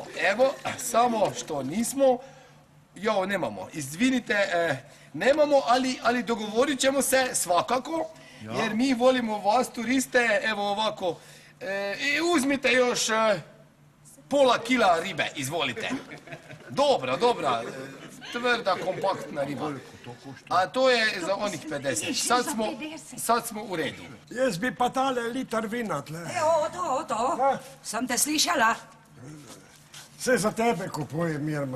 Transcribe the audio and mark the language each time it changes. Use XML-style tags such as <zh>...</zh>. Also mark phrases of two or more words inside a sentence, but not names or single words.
<hr>Evo, samo što nismo, nemamo, izvinite, nemamo, ali dogovorit ćemo se svakako, jer mi volimo vas turiste, evo ovako, i uzmite još pola kila ribe, izvolite. Dobra, tvrda, kompaktna riba. A to je za onih 50. Sad smo u redu.</hr> <sl>Jaz bi pa tale liter vina tle. Oto, sem te slišala. Vse za tebe kupuje, Mirma.</sl>